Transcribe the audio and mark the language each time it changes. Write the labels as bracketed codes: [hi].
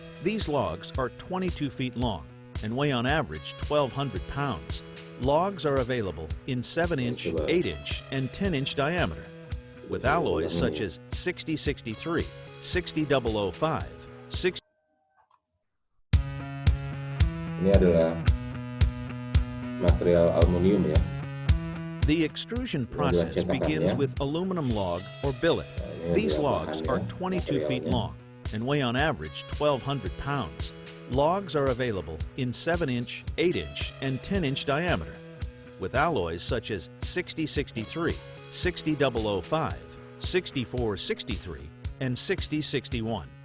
[en] These logs are 22 feet long and weigh on average 1,200 pounds. Logs are available in 7-inch, 8-inch, and 10-inch diameter, with alloys such as 6063, 60005, 60. [id] Ini adalah material aluminium ya. [en] The extrusion process begins with aluminum log or billet. These logs are 22 feet long and weigh on average 1,200 pounds. Logs are available in 7-inch, 8-inch, and 10-inch diameter, with alloys such as 6063, 60005, 6463, and 6061.